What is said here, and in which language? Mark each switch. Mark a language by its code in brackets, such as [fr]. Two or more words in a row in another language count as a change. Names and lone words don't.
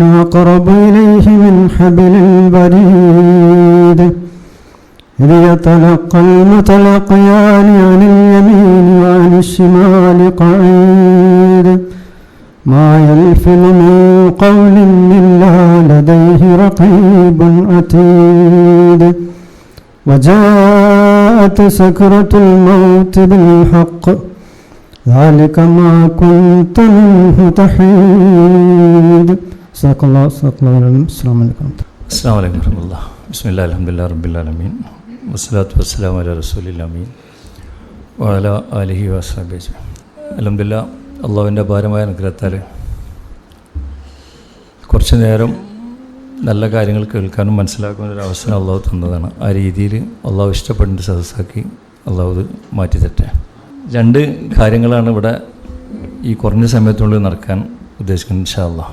[ar] أقرب إليه من حبل الوريد إذ يتلقى المتلقيان عن اليمين وعن الشمال قعيد ما يلفظ من قول إلا لديه رقيب عتيد وجاءت سكرة الموت بالحق ذلك ما كنت منه تحيد. صدق الله العظيم. السلام عليكم. السلام عليكم ورحمة الله. بسم الله الحمد لله رب العالمين والصلاة والسلام على رسول الله الأمين وعلى آله وصحبه أجمعين. [ml] അൽഹംദുലില്ലാഹ്, അള്ളാഹുവിൻ്റെ ഭാരമായ അനുഗ്രഹത്താൽ കുറച്ച് നേരം നല്ല കാര്യങ്ങൾ കേൾക്കാനും മനസ്സിലാക്കാനും ഒരു അവസരം അള്ളാഹു തന്നതാണ്. ആ രീതിയിൽ അള്ളാഹു ഇഷ്ടപ്പെടുന്ന സദസ്സാക്കി അള്ളാഹു ഇത് മാറ്റി തരട്ടെ. രണ്ട് കാര്യങ്ങളാണ് ഇവിടെ ഈ കുറഞ്ഞ സമയത്തുള്ളിൽ നടക്കാൻ ഉദ്ദേശിക്കുന്നത് [ar] إن شاء الله.